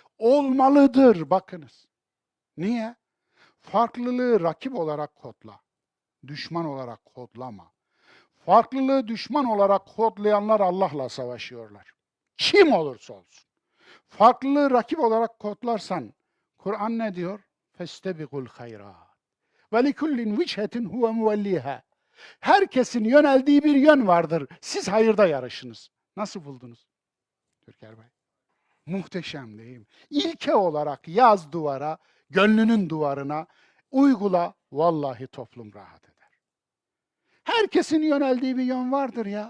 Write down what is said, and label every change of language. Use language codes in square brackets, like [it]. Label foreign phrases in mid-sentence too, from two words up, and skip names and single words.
[tr] Olmalıdır bakınız. Niye? Farklılığı rakip olarak kodla. Düşman olarak kodlama. Farklılığı düşman olarak kodlayanlar Allah'la savaşıyorlar. Kim olursa olsun. Farklılığı rakip olarak kodlarsan, Kur'an ne diyor? [ar] فَاسْتَبِقُوا الْخَيْرَاتِ وَلِكُلِّنْ وِجْهَةٍ هُوَ مُوَلِّيهَا. [tr] Herkesin yöneldiği bir yön vardır. Siz hayırda yarışınız. Nasıl buldunuz? Türker Bey. Muhteşem değil mi? İlke olarak yaz duvara, gönlünün duvarına uygula. Vallahi toplum rahat eder. Herkesin yöneldiği bir yön vardır ya.